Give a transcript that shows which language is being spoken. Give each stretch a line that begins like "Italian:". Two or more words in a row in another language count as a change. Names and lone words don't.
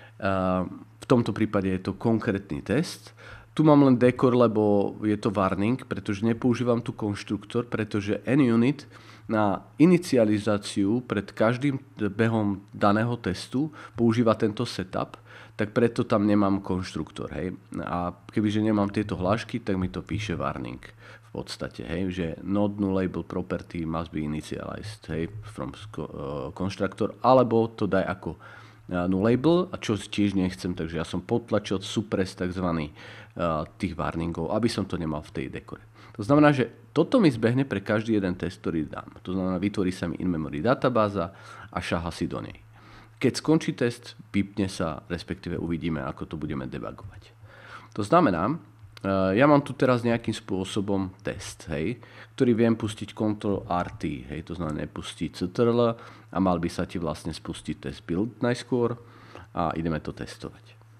Slovak: V tomto prípade je to konkrétny test. Tu mám len dekor, lebo je to warning, pretože nepoužívam tu konštruktor, pretože NUnit na inicializáciu pred každým behom daného testu používa tento setup, tak preto tam nemám konštruktor. Hej. A kebyže nemám tieto hlášky, tak mi to píše warning v podstate, hej, že
English: not nullable property must be initialized,
Slovak: hej,
English: from constructor,
Slovak: alebo to daj ako nullable, a čo tiež nechcem, takže ja som potlačil suppress takzvaný tých warningov, aby som to nemal v tej dekore. To znamená, že toto mi zbehne pre každý jeden test, ktorý dám. To znamená, vytvorí sa mi in-memory databáza a šaha si do nej. Keď skončí test, vypne sa, respektíve uvidíme, ako to budeme debugovať. To znamená, ja mám tu teraz nejakým spôsobom test, hej, ktorý viem pustiť Ctrl-RT, hej, to znamená nepustiť CTRL a mal by sa ti vlastne spustiť test build najskôr a ideme to testovať.